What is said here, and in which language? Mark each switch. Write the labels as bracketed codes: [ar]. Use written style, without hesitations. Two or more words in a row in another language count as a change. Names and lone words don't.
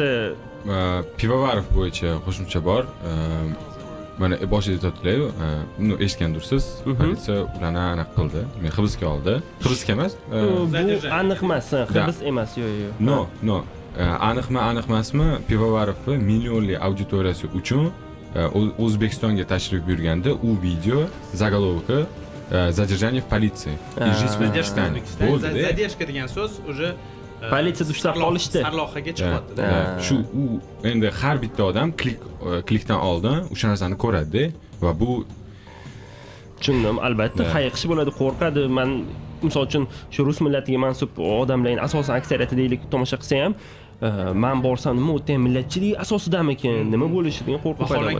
[uz] pivovarov bo'yicha qo'shimcha bor. Mana boshida aytdilar-ku, uni eshitgandursiz, politsiya ularni aniq qildi. Men hibsga oldi. Hibsga emas, bu aniq emas, hibs emas, yo'q. No. Aniqmi, emasmi? Pivovarovni millionli auditoriyasi uchun O'zbekistonga tashrif buyurganda u video [ru] заголовка задержание в полиции. [uz] Задержка degan so'z уже politsiyada ushlab qolishdi. Sarlavhaga chiqadi. Shu u endi har bitta odam klikdan oldin o'sha narsani ko'radi va bu tushundim, albatta hayiqish bo'ladi, qo'rqadi. Men misol uchun shu rus millatiga mansub odamlarning asosan aksariyati deylik tomosha qilsa ham, men borsam nima o'tda millatchilik asosidamikin, nima bo'lishi degan qo'rquv paydo bo'ladi.